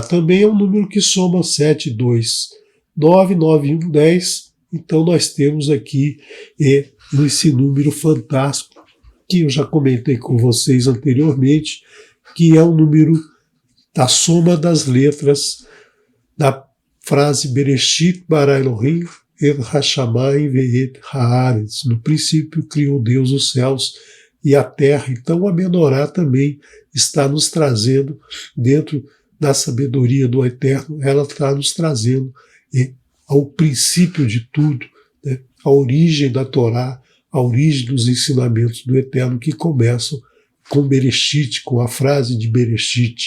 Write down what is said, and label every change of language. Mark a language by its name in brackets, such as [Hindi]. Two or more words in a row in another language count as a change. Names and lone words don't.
[Portuguese] Também é um número que soma 7, 2, 9, 9, 1, 10. Então nós temos aqui esse número fantástico, que eu já comentei com vocês anteriormente, que é o número da soma das letras da frase [Hebrew] בראשית ברא אלהים את השמים ואת הארץ. [Portuguese] No princípio criou Deus os céus e a terra. Então a menorá também está nos trazendo, dentro da sabedoria do Eterno, ela está nos trazendo ao princípio de tudo, né, a origem da Torá, a origem dos ensinamentos do Eterno, que começam com Bereshit, com a frase de Bereshit.